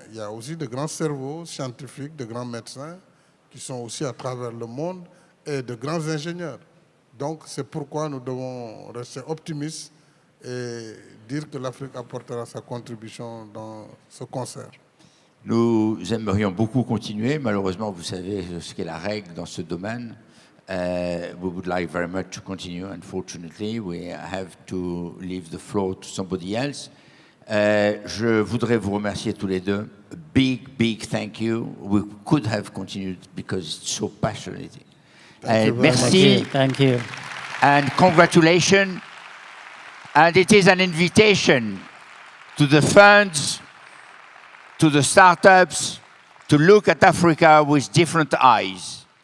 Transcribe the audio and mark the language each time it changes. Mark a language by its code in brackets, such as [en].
[fr] Il y a aussi de grands cerveaux scientifiques, de grands médecins qui sont aussi à travers le monde et de grands ingénieurs. Donc c'est pourquoi nous devons rester optimistes et dire que l'Afrique apportera sa contribution dans ce concert. Nous aimerions beaucoup continuer. Malheureusement, vous savez ce qu'est la règle dans ce domaine. [en] We would like very much to continue. Unfortunately, we have to leave the floor to somebody else. [fr] Je voudrais vous remercier tous les deux. [en] A big thank you. We could have continued because it's so passionate. [fr] Merci. [en] Thank you. And congratulations. And it is an invitation to the funds, to the startups, to look at Africa with different eyes.